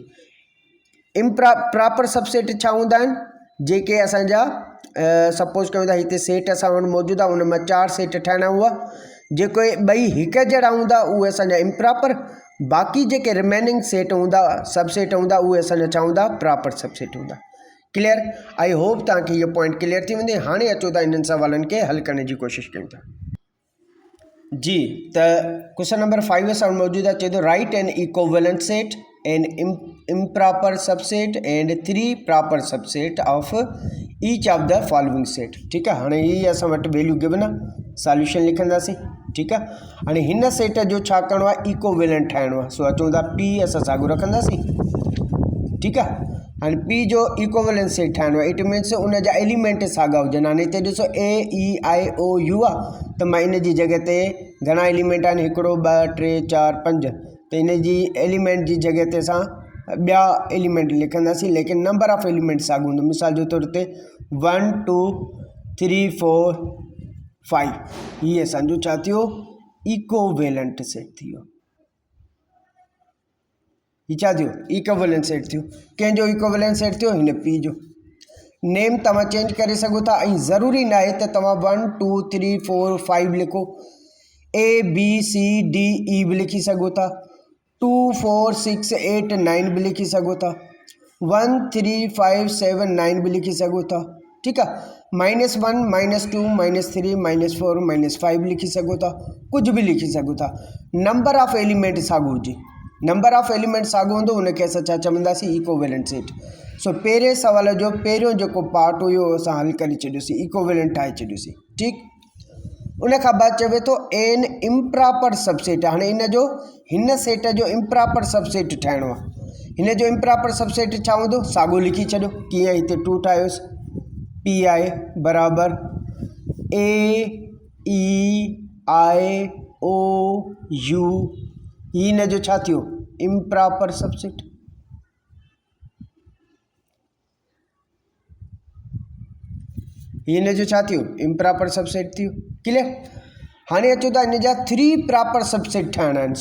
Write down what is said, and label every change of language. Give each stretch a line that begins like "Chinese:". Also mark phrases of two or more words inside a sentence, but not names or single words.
English: proper subset
Sindhi: छा हूंदा आहिनि जेके असांजा सपोज़ कयूं था हिते सेट असां वटि मौजूदु आहे उन मां 4 सेट ठाहिणा हुआ जेके ॿई हिकु जहिड़ा हूंदा उहे असांजा इम्प्रॉपर बाक़ी जेके
English: remaining set
Sindhi: हूंदा सबसेट हूंदा उहे असांजा छा हूंदा
English: proper subset
Sindhi: हूंदा।
English: clear I hope
Sindhi: तव्हांखे इहो
English: point clear
Sindhi: थी वेंदे। हाणे अचो था इन्हनि सवालनि खे हल करण जी कोशिशि कयूं था। जी त
English: question number
Sindhi: 5 असां मौजूदु आहे चए थो
English: write an equivalent set an improper subset and 3 proper subset of each of the following set.
Urdu: ٹھیک ہے
Sindhi: हाणे ही असां वटि
English: value given
Sindhi: आहे सॉल्यूशन लिखंदासीं।
Urdu: ٹھیک ہے
Sindhi: हाणे हिन सेट जो छा करिणो आहे इक्विवेलेंट ठाहिणो आहे। सो अचूं था पी असां साॻियो रखंदासीं। ठीक आहे हाणे पी जो इक्विवेलेंट सेट ठाहिणो आहे
English: it means
Sindhi: उन जा एलिमेंट साॻा हुजनि। हाणे हिते ॾिसो
English: a e i o u
Sindhi: आहे त मां इन जी जॻह ते घणा एलिमेंट आहिनि 1 2 3 4 5 त इन जी एलिमेंट जी जॻह ते असां ॿिया एलिमेंट लिखंदासीं लेकिन
English: number of element
Sindhi: साॻियो हूंदो। मिसाल जे तौर ते 1 2 3 4 5 हीअ असांजो छा थियो
English: equivalent set
Sindhi: थी वियो। हीअ छा थियो
English: equivalent set
Sindhi: थियो। कंहिंजो
English: equivalent set
Sindhi: थियो हिन पी जो। नेम तव्हां चेंज करे सघो था ऐं ज़रूरी न आहे त तव्हां 1 2 3 4 5 लिखो
English: a b c d e
Sindhi: बि लिखी सघो था 2 4 6 8 9 भी लिखी सघो था 1 3 5 7 9 भी लिखी सघो था
Urdu: ٹھیک ہے.
Sindhi: -1 -2 -3 -4 -5 लिखी सघो था,
Urdu: کچھ بھی
Sindhi: लिखी सघो था।
English: number of element
Sindhi: साॻियो हुजे,
English: number of element
Sindhi: साॻियो हूंदो उनखे असां छा चवंदासीं,
English: equivalent set.
Sindhi: सो पहिरें सवाल जो पहिरियों जेको पार्ट हुयो असां हल करे छॾियोसीं, इक्विवेलेंट ठाहे छॾियोसीं। ठीकु। उन खां बाद चवे थो
English: an improper subset.
Sindhi: हाणे हिन सेट जो
English: improper subset
Sindhi: ठाहिणो आहे। हिन जो
English: improper subset
Sindhi: छा हूंदो, साॻियो लिखी छॾियो। कीअं, हिते 2 ठाहियोसि, पी आई बराबर AEIOU, हिन जो छा थियो,
English: improper subset.
Sindhi: हिन जो छा थियो,
English: improper subset
Sindhi: थियो। क्लियर। हाणे अचो था इन जा 3
English: proper subset
Sindhi: ठाहिणा आहिनि।